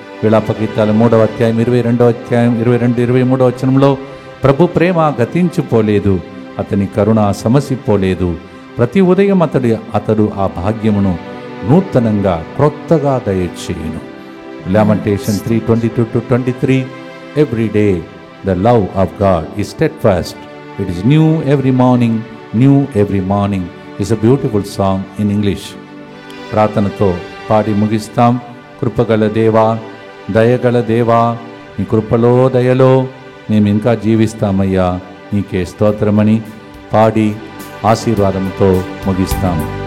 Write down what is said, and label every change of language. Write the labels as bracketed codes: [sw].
[te] విలాపగీతాలు 3వ అధ్యాయం 22వ అధ్యాయం 22-23 వచనంలో ప్రభు ప్రేమ గతించిపోలేదు, అతని కరుణ సమసిపోలేదు. ప్రతి ఉదయం అతడు ఆ భాగ్యమును నూతనంగా క్రొత్తగా దయచేయును. [en] Lamentation 3:22-23. Every day the love of God is steadfast. It is new every morning, new every morning is a beautiful song in English. [te] ప్రార్థనతో పాడి ముగిస్తాం. కృపగల దేవా, దయగల దేవా, నీ కృపలో దయలో మేము ఇంకా జీవిస్తామయ్యా, నీకే స్తోత్రమని పాడి ఆశీర్వాదంతో ముగిస్తాం.